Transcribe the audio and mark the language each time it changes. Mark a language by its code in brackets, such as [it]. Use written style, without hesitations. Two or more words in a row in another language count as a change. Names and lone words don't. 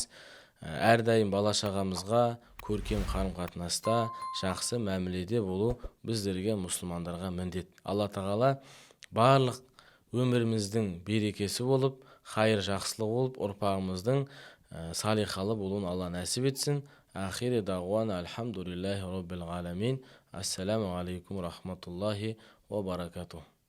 [kk] Әрдайым бала шағамызға көркем қарым-қатынаста, жақсы мәміледе болу біздерге, мұсылмандарға міндет. Алла тағала барлық өміріміздің берекесі болып, хайыр жақсылық болып, ұрпағымыздың салихалы болуын Алла нәсіп етсін. [ar] آخر دعوانا الحمد لله رب العالمين. السلام عليكم رحمة الله وبركاته.